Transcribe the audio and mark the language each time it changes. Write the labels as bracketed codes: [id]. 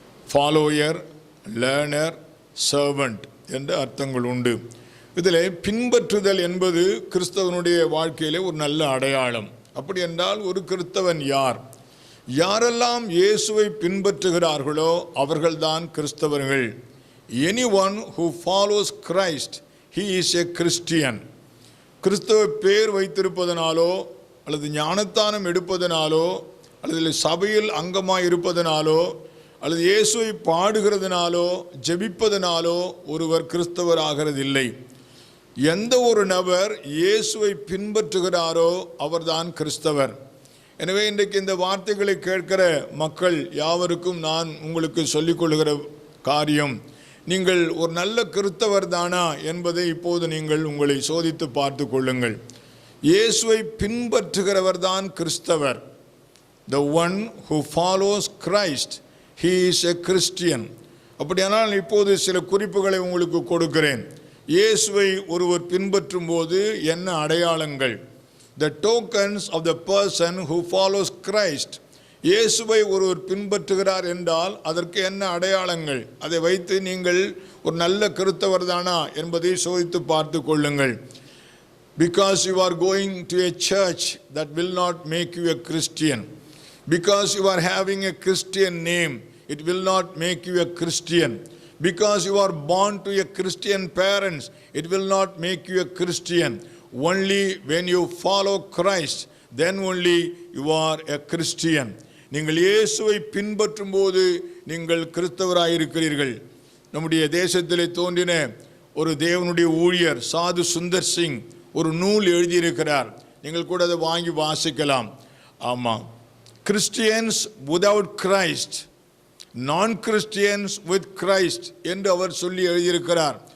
[ta] Follower, learner, servant என்ற அர்த்தங்கள் உண்டு. இதில் பின்பற்றுதல் என்பது கிறிஸ்தவனுடைய வாழ்க்கையிலே ஒரு நல்ல அடையாளம். அப்படி என்றால் ஒரு கிறிஸ்தவன் யார்? யாரெல்லாம் இயேசுவை பின்பற்றுகிறார்களோ அவர்கள்தான் கிறிஸ்தவர்கள். [en] anyone who follows Christ, he is a Christian. [ta] கிறிஸ்தவ பேர் வைத்திருப்பதனாலோ அல்லது ஞானத்தானம் எடுப்பதனாலோ அல்லது சபையில் அங்கமாய் இருப்பதனாலோ அல்லது இயேசுவை பாடுகிறதுனாலோ ஜெபிப்பதனாலோ ஒருவர் கிறிஸ்தவர் ஆகிறதில்லை. எந்த ஒரு நபர் இயேசுவை பின்பற்றுகிறாரோ அவர்தான் கிறிஸ்தவர். எனவே இன்றைக்கு இந்த வார்த்தைகளை கேட்கிற மக்கள் யாவருக்கும் நான் உங்களுக்கு சொல்லிக்கொள்கிற காரியம், நீங்கள் ஒரு நல்ல கிறிஸ்தவர் தானா என்பதை இப்போது நீங்கள் உங்களை சோதித்து பார்த்து கொள்ளுங்கள். இயேசுவை பின்பற்றுகிறவர் தான் கிறிஸ்தவர். [en] The one who follows Christ, he is a Christian. [ta] அப்படியானால் இப்போது சில குறிப்புகளை உங்களுக்கு கொடுக்கிறேன். இயேசுவை ஒருவர் பின்பற்றும் போது என்ன அடையாளங்கள்? [en] The tokens of the person who follows Christ. [ta] இயேசுவை ஒருவர் பின்பற்றுகிறார் என்றால் அதற்கு என்ன அடையாளங்கள்? அதை வைத்து நீங்கள் ஒரு நல்ல கிறிஸ்தவர் தானா என்பதை சோதித்து பார்த்து கொள்ளுங்கள். [en] Because you are going to a church, that will not make you a Christian. Because you are having a Christian name, it will not make you a Christian. Because you are born to a Christian parents, it will not make you a Christian. Only when you follow Christ, then only you are a Christian. [ta] நீங்கள் இயேசுவை பின்பற்றும் போது நீங்கள் கிறிஸ்தவராய் இருக்கிறீர்கள். நம்முடைய தேசத்திலே தோன்றின ஒரு தேவனுடைய ஊழியர் சாது சுந்தர் சிங் ஒரு நூல் எழுதியிருக்கிறார். நீங்கள் கூட அதை வாங்கி வாசிக்கலாம். ஆமாம், கிறிஸ்டியன்ஸ் விதவுட் கிரைஸ்ட், நான் கிறிஸ்டியன்ஸ் வித் கிரைஸ்ட் என்று அவர் சொல்லி எழுதியிருக்கிறார்.